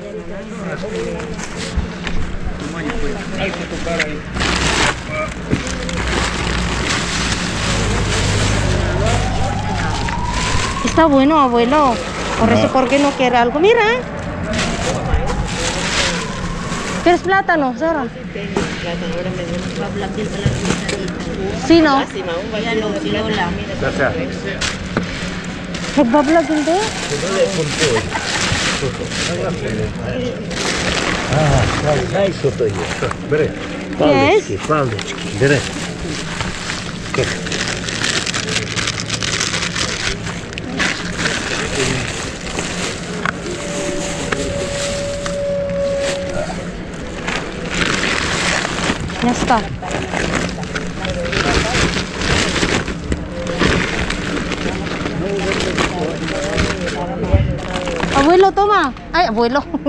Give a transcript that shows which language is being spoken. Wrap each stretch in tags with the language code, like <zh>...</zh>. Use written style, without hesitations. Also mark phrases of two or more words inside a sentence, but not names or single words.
<es>Está bueno, abuelo. Por eso, ¿por qué no quiere algo? Mira. ¿Quieres plátano, Sara? Sí, no.</es> <tl>Nagbablog hindi?</tl> <uk>Бери. Yes. Палички. Бери.</uk> <es>Ya está. Abuelo, toma. Ay, abuelo.</es>